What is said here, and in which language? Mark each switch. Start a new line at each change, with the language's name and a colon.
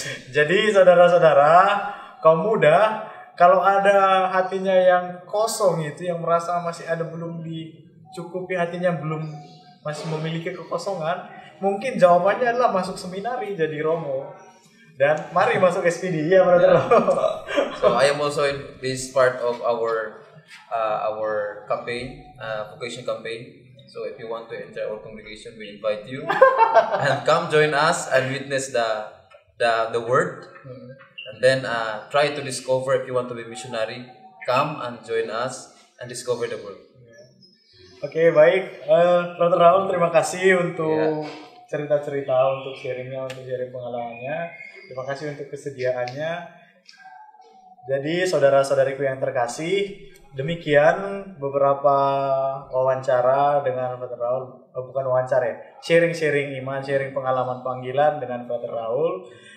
Indonesian: Jadi saudara-saudara, kaum muda, kalau ada hatinya yang kosong itu, yang merasa masih ada belum dicukupi hatinya, masih memiliki kekosongan, mungkin jawabannya adalah masuk seminari jadi romo. Dan mari masuk SPD ya, Frater.
English: So I am also in this part of our campaign, vocation campaign. So if you want to enter our congregation, we invite you and come join us and witness the word. And then try to discover, if you want to be missionary, come and join us and discover the word.
Indonesian: Oke, baik. Frater Raul, terima kasih untuk cerita-cerita, untuk sharingnya, untuk sharing pengalamannya. Terima kasih untuk kesediaannya. Jadi saudara-saudariku yang terkasih, demikian beberapa wawancara dengan Frater Raul, bukan wawancara ya, sharing iman, sharing pengalaman panggilan dengan Frater Raul.